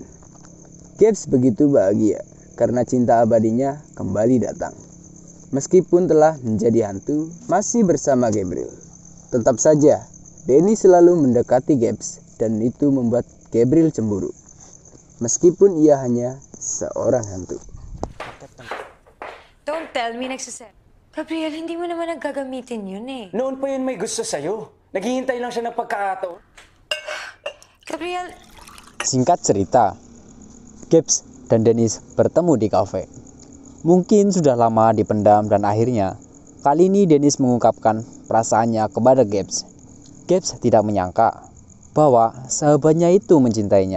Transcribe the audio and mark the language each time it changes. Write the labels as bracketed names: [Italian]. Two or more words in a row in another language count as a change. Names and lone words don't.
[Indonesian] Gabs begitu bahagia karena cinta abadinya kembali datang. Meskipun telah menjadi hantu, masih bersama Gabriel. Tetap saja, Dennis selalu mendekati Gabs dan itu membuat Gabriel cemburu. Meskipun ia hanya seorang hantu. [English] Don't tell me nagsasal. [Filipino] Gabriel, hindi mo naman naggagamitin yun eh. Noon pa yun may gusto sa'yo. Naghihintay lang siya ng pagkakataon. Gabriel, [Indonesian] Singkat cerita, Gabs dan Dennis bertemu di kafe. Mungkin sudah lama dipendam dan akhirnya kali ini Dennis mengungkapkan perasaannya kepada Gabbs. Gabbs tidak menyangka bahwa sahabatnya itu mencintainya.